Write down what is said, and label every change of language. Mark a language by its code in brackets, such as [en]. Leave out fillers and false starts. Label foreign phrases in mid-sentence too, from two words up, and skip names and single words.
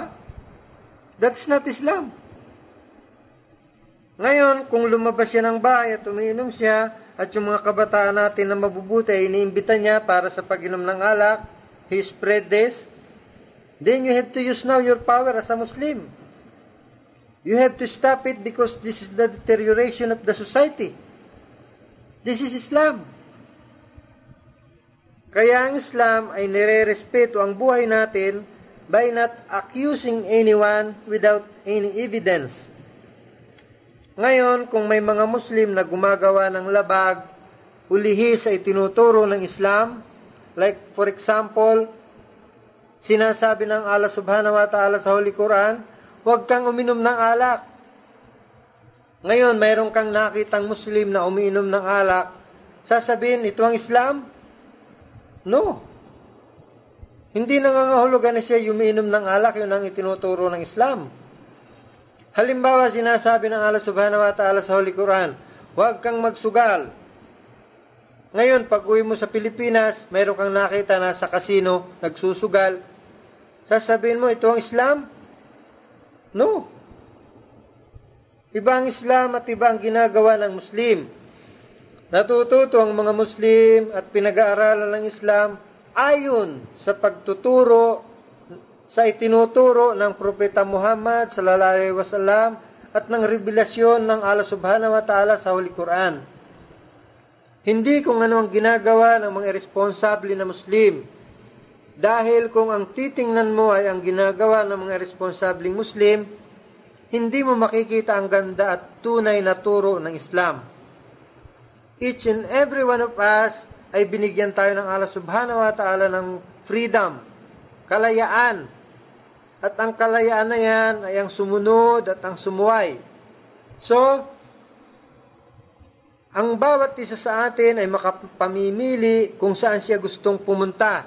[en] That's not Islam. [tl] Ngayon, kung lumabas siya ng bahay at umiinom siya at yung mga kabataan natin na mabubuti ay iniimbita niya para sa pag-inom ng alak, [en] he spread this, then you have to use now your power as a Muslim. You have to stop it because this is the deterioration of the society. This is Islam. [tl] Kaya ang Islam ay nire-respeto ang buhay natin [en] by not accusing anyone without any evidence. [tl] Ngayon, kung may mga Muslim na gumagawa ng labag, ulihis ay tinuturo ng Islam, [en] like for example, [tl] sinasabi ng [ar] الله سبحانه وتعالى [tl] sa [en] Holy Quran, [tl] huwag kang uminom ng alak. Ngayon, mayroon kang nakitang Muslim na umiinom ng alak, sasabihin, ito ang Islam? [en] No. [tl] Hindi nangangahulugan na siya umiinom ng alak, yun ang itinuturo ng Islam. Halimbawa, sinasabi ng [ar] الله سبحانه وتعالى [tl] sa [en] Holy Quran, [tl] huwag kang magsugal. Ngayon, pag uwi mo sa Pilipinas, mayroon kang nakita na sa kasino, nagsusugal. Sasabihin mo, ito ang Islam? [en] No. [tl] Iba ang Islam at iba ang ginagawa ng Muslim. Natututo ang mga Muslim at pinag-aaralan ng Islam ayon sa pagtuturo sa itinuturo ng Propeta Muhammad [ar] صلى الله عليه وسلم [tl] at ng revelasyon ng [ar] الله سبحانه وتعالى [tl] sa [en] Holy Quran. [tl] Hindi kung ano ang ginagawa ng mga irresponsable na Muslim. Dahil kung ang titingnan mo ay ang ginagawa ng mga responsabling Muslim, hindi mo makikita ang ganda at tunay na turo ng Islam. [en] Each and every one of us [tl] ay binigyan tayo ng [ar] الله سبحانه وتعالى [tl] ng freedom, kalayaan. At ang kalayaan na yan ay ang sumunod at ang sumuway. So, ang bawat isa sa atin ay makapamimili kung saan siya gustong pumunta.